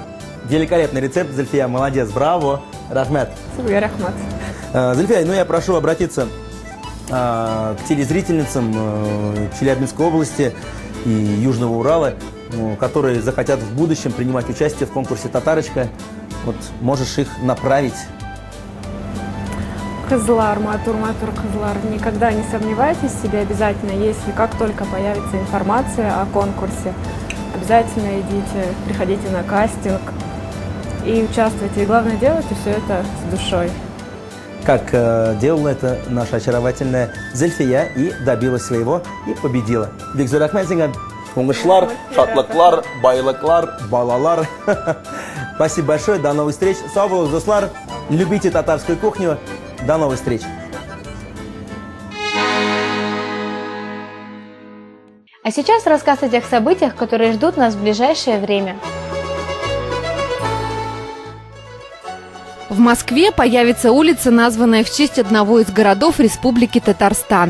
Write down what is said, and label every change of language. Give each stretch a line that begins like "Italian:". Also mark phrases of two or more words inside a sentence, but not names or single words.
Russian: Великолепный рецепт, Зульфия, молодец, браво, рахмет.
Tatar: Рахмет.
Russian: Зульфия, ну я прошу обратиться к телезрительницам Челябинской области и Южного Урала, которые захотят в будущем принимать участие в конкурсе «Татарочка». Вот можешь их направить.
Tatar: Кызлар, матур, Кызлар.
Russian: Никогда не сомневайтесь в себе обязательно, если как только появится информация о конкурсе, обязательно идите, приходите на кастинг и участвуйте. И главное, делайте все это с душой. Как делала это наша очаровательная Зульфия и добилась своего и победила.
Tatar: Бигзур рахмет, уңышлар, шатлыклар, байлыклар, балалар.
Russian: Спасибо большое, до новых встреч.
Tatar: Сау болыңыз, достар,
Russian: любите татарскую кухню. До новых встреч! А сейчас рассказ о тех событиях, которые ждут нас в ближайшее время. В Москве появится улица, названная в честь одного из городов Республики Татарстан.